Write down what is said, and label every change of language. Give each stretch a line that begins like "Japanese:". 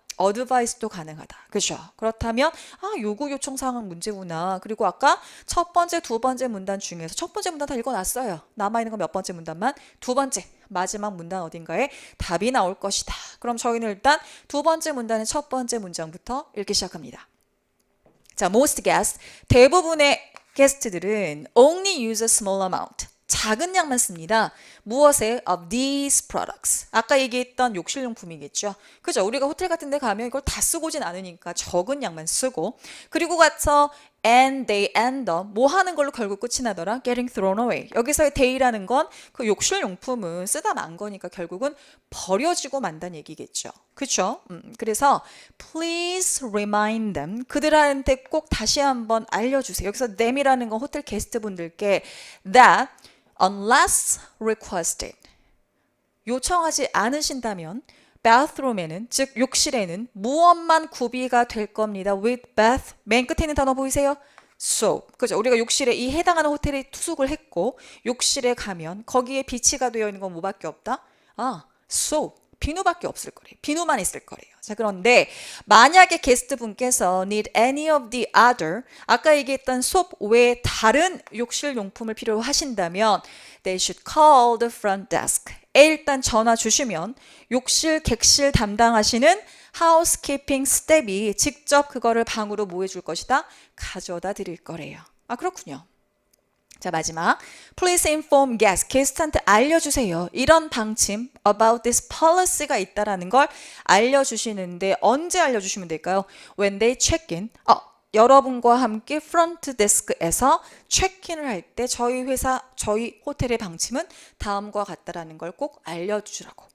Korean: 어드바이스도 가능하다. 그죠? 그렇다면 요구 요청 사항은 문제구나. 그리고 아까 첫 번째, 두 번째 문단 중에서 첫 번째 문단 다 읽어놨어요. 남아있는 건 몇 번째 문단만? 두 번째, 마지막 문단 어딘가에 답이 나올 것이다. 그럼 저희는 일단 두 번째 문단의 첫 번째 문장부터 읽기 시작합니다.
English: 자, most guests,
Korean: 대부분의 게스트들은
English: only use a small amount.
Korean: 작은 양만 씁니다. 무엇에?
English: Of these products.
Korean: 아까 얘기했던 욕실용품이겠죠. 그죠? 우리가 호텔 같은 데 가면 이걸 다 쓰고 오진 않으니까 적은 양만 쓰고, 그리고 가서
English: and they end up
Korean: 뭐 하는 걸로 결국 끝이 나더라?
English: Getting thrown away.
Korean: 여기서의 they라는 건 그 욕실용품은 쓰다 만 거니까 결국은 버려지고 만다는 얘기겠죠. 그렇죠? 그래서
English: please remind them.
Korean: 그들한테 꼭 다시 한번 알려주세요. 여기서 them이라는 건 호텔 게스트분들께
English: that unless requested
Korean: 요청하지 않으신다면 bathroom에는 즉 욕실에는 무엇만 구비가 될 겁니다. with bath 맨 끝에 있는 단어 보이세요? soap. 그죠? 우리가 욕실에 이 해당하는 호텔에 투숙을 했고 욕실에 가면 거기에 비치가 되어 있는 건 뭐밖에 없다? soap. 비누밖에 없을 거래요. 비누만 있을 거래요. 자, 그런데 만약에 게스트분께서
English: need any of the other
Korean: 아까 얘기했던 소ap 외에 다른 욕실 용품을 필요하신다면
English: they should call the front desk.
Korean: 일단 전화 주시면 욕실 객실 담당하시는 housekeeping 스텝이 직접 그거를 방으로 뭐 해줄 것이다? 가져다 드릴 거래요. 그렇군요. 자, 마지막
English: Please inform guests.
Korean: 게스트한테 알려주세요. 이런 방침
English: about this policy
Korean: 가 있다라는 걸 알려주시는데 언제 알려주시면 될까요?
English: When they check in.
Korean: 여러분과 함께 프런트 데스크에서 체크인을 할 때 저희 회사, 저희 호텔의 방침은 다음과 같다라는 걸 꼭 알려주시라고.